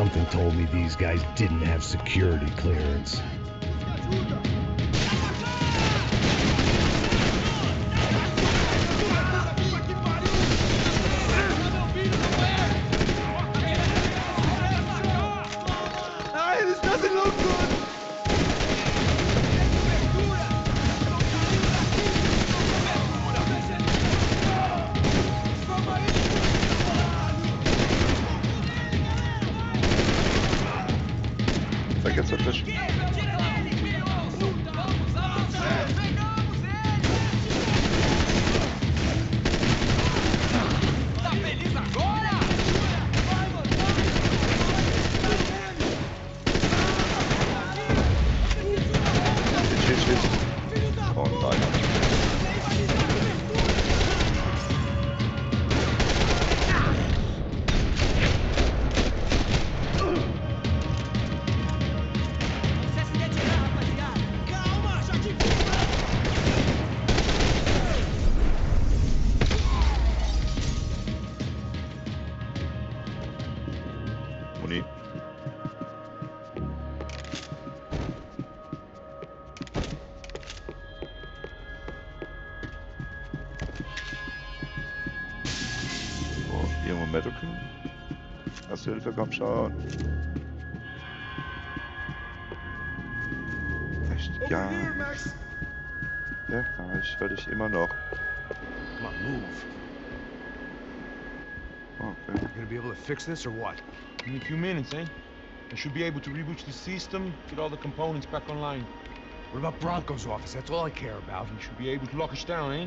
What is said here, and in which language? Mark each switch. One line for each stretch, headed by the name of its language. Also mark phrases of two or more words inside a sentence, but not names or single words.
English: Something told me these guys didn't have security clearance. This doesn't look good!
German: Sag jetzt wirklich.
Portuguese: Tá feliz agora?
English: Shit.
German: Oh nein.
Portuguese: Você se retirar, rapaziada! Calma, já te vi!
German: Muni. Oh, irgendwo Medical. Erste Hilfe, komm schon. Echt?
English: Over
German: Ja.
English: here, Max!
German: Ja, ich höre dich immer noch.
English: Come on, move. Okay. You gonna be able to fix this or what? In a few minutes, eh? I should be able to reboot the system, get all the components back online. What about Bronco's office? That's all I care about. You should be able to lock us down, eh?